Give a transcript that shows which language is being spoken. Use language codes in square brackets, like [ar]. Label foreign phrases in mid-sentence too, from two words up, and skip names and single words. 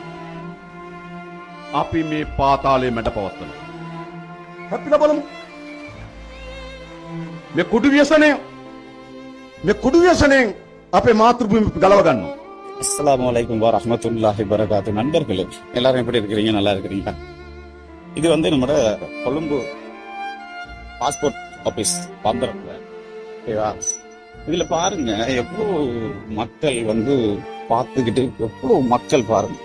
[si] අපි මේ පාතාලයේ මැඩ පවත්වනවා. හැපිලා බලමු. මේ කුඩු ව්‍යසනයෙන් අපේ මාතෘභූමිය ගලව ගන්නවා. [ar] السلام عليكم ورحمة الله وبركاته. [ta] நண்பர்களே, எல்லாரும் எப்படி இருக்கிறீங்க? நல்லா இருக்கிறீங்களா? இது வந்து நம்ம கொழும்பு [en] passport office [ta] பந்தரத்துல, ஓகேவா? இதுல பாருங்க எவ்வளவு மக்கள் வந்து பார்த்துக்கிட்டு, எவ்வளவு மக்கள் பாருங்க.